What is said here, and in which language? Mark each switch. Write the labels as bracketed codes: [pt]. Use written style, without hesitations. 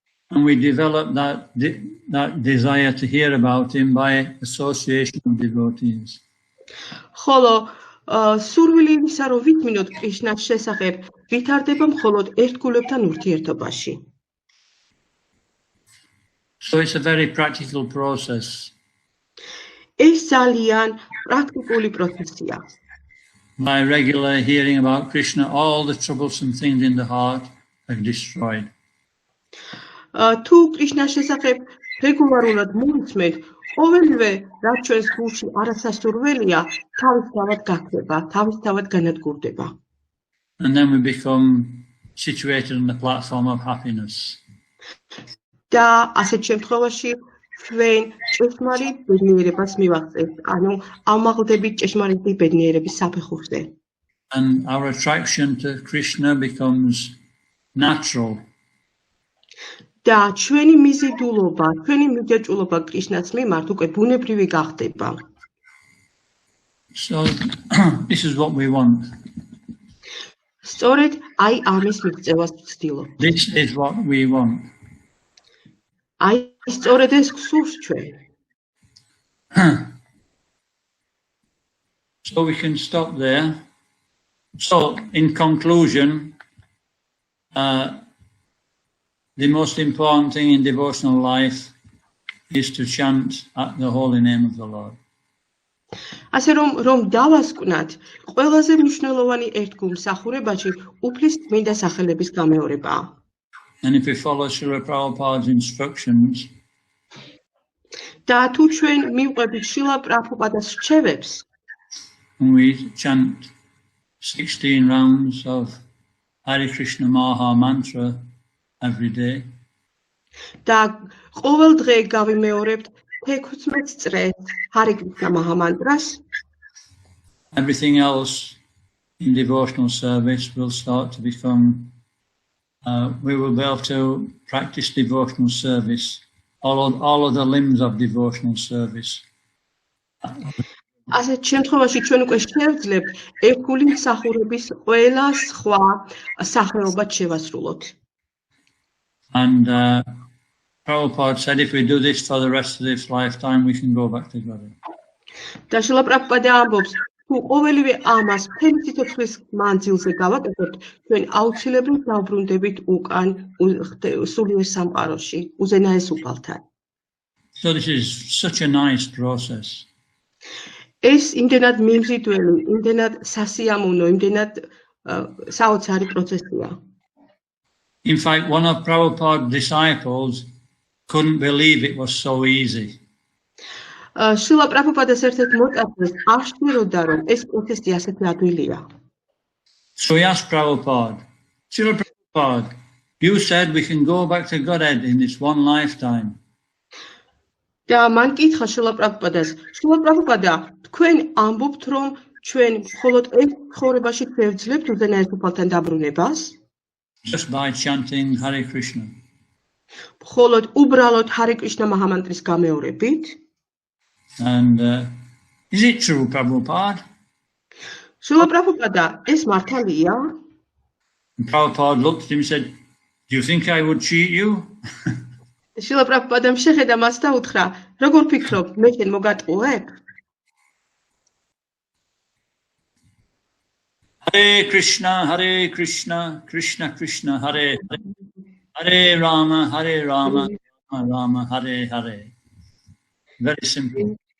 [en] And we develop that desire to hear about him by association of devotees. [ka] ხოლო სურვილი იმისა, რომ ვითმინოთ კრიშნას შესახებ, ვითარდება მხოლოდ ერთგულებთან ურთიერთობაში. [en] So it's a very practical process. [ka] ეს ძალიან პრაქტიკული პროცესია. [en] By regularly hearing about Krishna, all the troublesome things in the heart are destroyed. [ka] თუ კრიშნას შესახებ რეგულარულად მოვისმენთ, ყოველივე რაც ჩვენს გულში არასასურველია, თავისთავად გაქრება, თავისთავად განადგურდება. [en] And then we become situated on the platform of happiness. [ka] და ასეთ შემთხვევაში ჩვენ ჭეშმარიტ ბედნიერებას მივაღწევთ, ანუ ამაღლდებით ჭეშმარიტი ბედნიერების საფეხურზე. [en] And our attraction to Krishna becomes natural. [ka] და ჩვენი მიზიდულობა, ჩვენი მიჯაჭვულობა კრიშნას მიმართ უკვე ბუნებრივი გახდება. [en] So this is what we want. [ka] სწორედ აი ამის მიღწევას ვცდილობ. [en] This is what we want. [ka] აი სწორედ ეს გსურს ჩვენ. [en] So we can stop there. So in conclusion, the most important thing in devotional life is to chant the holy name of the Lord. [ka] ასე რომ დავასკვნათ, ყველაზე მნიშვნელოვანი ერთგულმსახურებაში უფლის წმინდა სახელების გამეორებაა. [en] And if we follow Srila Prabhupada's instructions, [ka] და თუ ჩვენ მივყვებით შილა პრაბჰუპადას რჩევებს, [en] and we chant 16 rounds of Hare Krishna Maha Mantra every day. [ka] და ყოველ დღე გავიმეორებთ 16 წრეს Hare Krishna Maha Mantras. [en] Everything else in devotional service will start to become, we will be able to practice devotional service, all of the limbs of devotional service. [ka] ასეთ შემთხვევაში ჩვენ უკვე შევძლებთ ერთგული მსახურების ყველა სხვა სახეობად შევასრულოთ. [en] And Prabhupada said if we do this for the rest of this lifetime, we can go back to God. [ka] და შილა პრაბჰუპადა ამბობს, თუ ყოველივე ამას მთელი სიცოცხლის მანძილზე გავაკეთებთ, ჩვენ აუცილებლად დავბრუნდებით უკან სულიერ სამყაროში, უზენაეს უფალთან. [en] So this is such a nice process. [ka] ეს იმდენად მიმზიდველი, იმდენად სასიამოვნო, იმდენად საოცარი პროცესია. [en] In fact, one of Prabhupada's disciples couldn't believe it was so easy. [ka] შილა პრაბჰუპადას ერთ-ერთ მოწაფეს არ შვიროდა, რომ ეს პროცესი ასეთი ადვილია. [en] So he asked Prabhupada, Srila Prabhupada, you said we can go back to Godhead in this one lifetime. [ka] და მან კითხა შილა პრაბჰუპადას, შილა პრაბჰუპადა, თქვენ ამბობთ, რომ ჩვენ მხოლოდ ერთ ცხოვრებაში შევძლებთ უზენაეს უფალთან დაბრუნებას? [en] Just by chanting Hare Krishna. [ka] მხოლოდ უბრალოდ Hare Krishna Maha Mantras გამეორებით? [en] And is it true, Prabhupada? [ka] შილა პრაბჰუპადა, ეს მართალია? [en] Prabhupada looked at him and said, do you think I would cheat you? [ka] შილა პრაბჰუპადამ შეხედა მას და უთხრა, როგორ ფიქრობ, მე შენ მოგატყუებ? [en] Hare Krishna, Krishna Krishna, Hare Hare, Hare Rama, Rama Rama, Hare Hare. Very simple.